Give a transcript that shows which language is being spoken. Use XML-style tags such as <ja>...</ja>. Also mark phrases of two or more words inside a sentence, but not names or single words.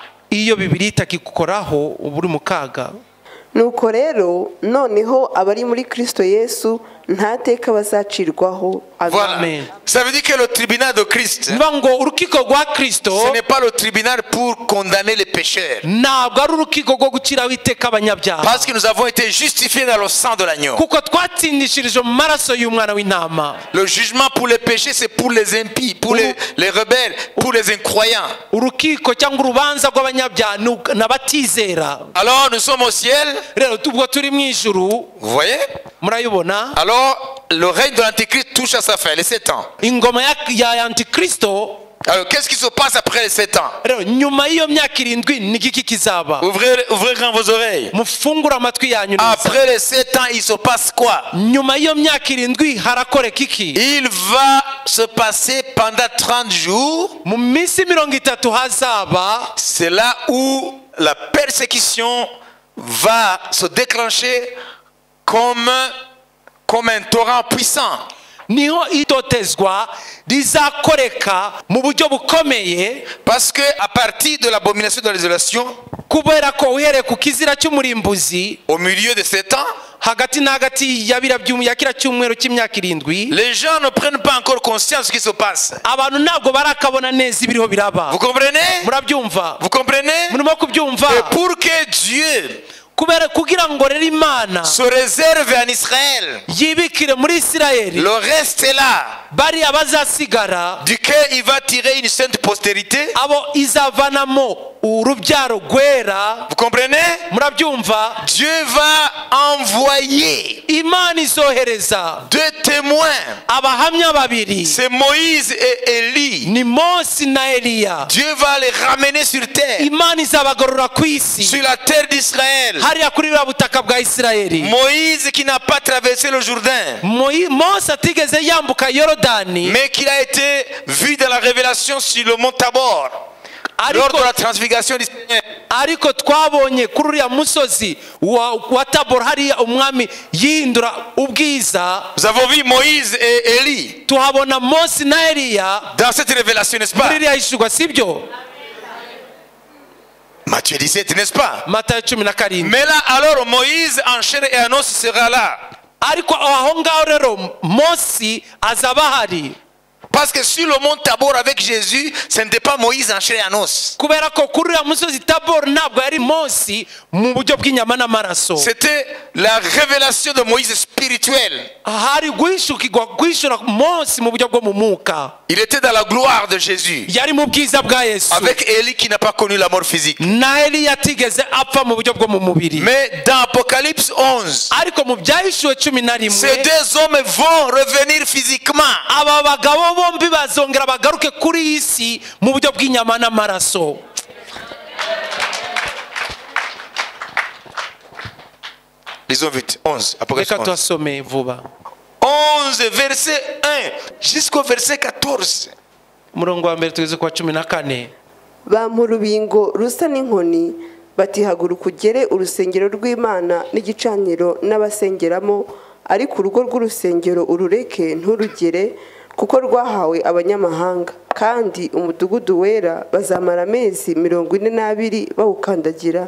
<rw>iyo Bibiliya itakigukoraho uba uri mu kaga. nuko rero noneho abari muri Kristo Yesu nta teka bazacirwaho. Voilà. Amen.</rw> <fr>Ça veut dire que le tribunal de Christ,</fr> <rw>niba ngo urukiko rwa Kristo</rw> <fr>ce n'est pas le tribunal pour condamner les pécheurs.</fr> <rw>ntabwo ari urukiko rwo guciraho iteka abanyabyaha,</rw> <fr>Parce que nous avons été justifiés dans le sang de l'agneau.</fr> <rw>kuko twatsindishirije mu maraso y'umwana w'intama.</rw> <fr>Le jugement pour les péchés, c'est pour les impies, pour les rebelles, pour les incroyants.</fr> <rw>urukiko cyangwa urubanza rw'abanyabyaha ni abatizera.</rw> <fr>Alors nous sommes au ciel.</fr> <rw>rero ubwo turi mu ijuru,</rw> <fr>Vous voyez?</fr> <rw>murayibona,</rw> <fr>Alors le règne de l'Antéchrist touche à sa fin, les 7 ans.</fr> <rw>ingoma ya antikristo.</rw> <fr>Alors qu'est-ce qui se passe après les 7 ans?</fr> <rw>rero nyuma y'iyo myaka 7 ni igiki kizaba?</rw> <fr>Ouvrez grand vos oreilles.</fr> <rw>mufungure amatwi yanyu neza.</rw> <fr>Après les 7 ans, il se passe quoi?</fr> <rw>nyuma y'iyo myaka 7 harakoreka iki?</rw> <fr>Il va se passer pendant 30 jours.</fr> <rw>mu minsi 30 hazaba</rw> <fr>C'est là où la persécution va se déclencher comme un torrent puissant.</fr> <rw>niho itotezwa rizakoreka mu buryo bukomeye,</rw> <fr>Parce que à partir de l'abomination de la désolation,</fr> <rw>kubera ko uhereye ku kizira cy'umurimbuzi</rw> <fr>au milieu de 7 ans,</fr> <rw>hagati na hagati ya kira cyumweru cy'imyaka 7,</rw> <fr>les gens ne prennent pas encore conscience de ce qui se passe.</fr> <rw>abantu ntabwo barakabona neza ibiriho biraba.</rw> <fr>Vous comprenez?</fr> <rw>murabyumva?</rw> <fr>Vous comprenez?</fr> <rw>murimo kubyumva?</rw> <fr>Et pour que Dieu</fr> <rw>kubera kugira ngo rero Imana</rw> <fr>se réserve en Israël</fr> <rw>yibikire muri Isirayeli</rw> <fr>le reste est là,</fr> <rw>bariya bazasigara,</rw> <fr>duquel il va tirer une sainte postérité.</fr> <rw>abo izavanamo urubyaro rwera.</rw> <fr>Vous comprenez?</fr> <rw>murabyumva?</rw> <fr>Dieu va envoyer</fr> <rw>Imana izohereza</rw> <fr>2 témoins.</fr> <rw>abahamya babiri,</rw> <fr>C'est Moïse et Élie.</fr> <rw>ni Mose na Eliya.</rw> <fr>Dieu va les ramener sur terre,</fr> <rw>Imana izabagorora ku isi,</rw> <fr>sur la terre d'Israël.</fr> <rw>hariya kuri buriya butaka bwa Isirayeli.</rw> <fr>Moïse qui n'a pas traversé le Jourdain,</fr> <rw>Mose atigeze yambuka Yorodani,</rw> <fr>mais qui a été vu dans la révélation sur le mont Tabor, lors de la transfiguration du Seigneur.</fr> <rw>ariko twabonye kuri uriya musozi wa Tabor hariya umwami yihindura ubwiza.</rw> <fr>Nous avons vu Moïse et Élie</fr> <rw>tuhabona Mose na Eliya</rw> <fr>dans cette révélation, n'est-ce pas?</fr> <rw>muri iriya hishurwa, sibyo?</rw> <fr>Matthieu 17, n'est-ce pas?</fr> <rw>Matayo 17.</rw> <fr>Mais là, alors Moïse en chair et en os sera là.</fr> <rw>ariko aho ngaho rero Mose azaba ahari,</rw> <fr>Parce que sur le mont Tabor avec Jésus, ce n'était pas Moïse en chair et en os.</fr> <rw>kubera ko kuri uriya musozi Tabor ntabwo yari Mose mu buryo bw'inyama n'amaraso.</rw> <fr>C'était la révélation de Moïse spirituelle.</fr> <rw>hari guhishura Mose mu buryo bwo mu mwuka.</rw> <fr>Il était dans la gloire de Jésus.</fr> <rw>yari mu bwiza bwa Yesu,</rw> <fr>Avec Élie qui n'a pas connu la mort physique.</fr> <rw>na Eliya atigeze apfa mu buryo bwo mu mubiri.</rw> <fr>Mais dans Apocalypse 11,</fr> <rw>ariko mu byahishuwe 11,</rw> <fr>ces 2 hommes vont revenir physiquement.</fr> <rw>aba bagabo bombi bazongera bagaruke kuri iyi si mu buryo bw'inyama n'amaraso.</rw> <fr>Lisons vite. 11. Apocalypse</fr> <rw>reka 11. tuhasome vuba. 11,</rw> <fr>verset 1 jusqu'au verset 14.</fr> <rw>umurongo wa mbere tugeze ku wa 14. bampa urubingo rusa n'inkoni bati haguruka ugere urusengero rw'Imana n'igicaniro n'abasengeramo, ariko urugo rw'urusengero urureke nturugere, kuko rwahawe abanyamahanga, kandi umudugudu wera bazamara amezi 42 bawukandagira.</rw>